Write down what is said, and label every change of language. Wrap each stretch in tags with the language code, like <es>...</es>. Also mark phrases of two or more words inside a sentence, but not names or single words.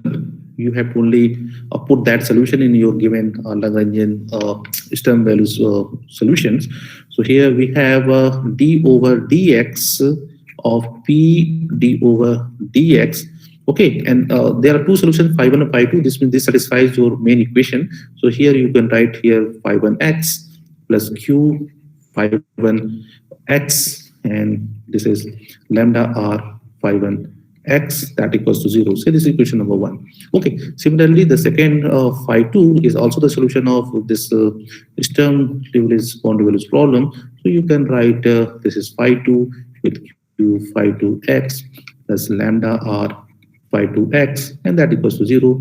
<en>You have to only put that solution in your given Lagrangian Sturm values solutions. So here we have d over dx of p d over dx. Okay, and there are two solutions, phi1 and phi2. This means this satisfies your main equation. So here you can write here phi1x plus q phi1x, and this is lambda r phi1 x that equals to 0. So this is equation number 1. Okay, similarly the second phi2 is also the solution of this Sturm-Liouville's boundary values problem. So you can write this is phi2 with q phi2x plus lambda r phi2x, and that equals to 0.</en>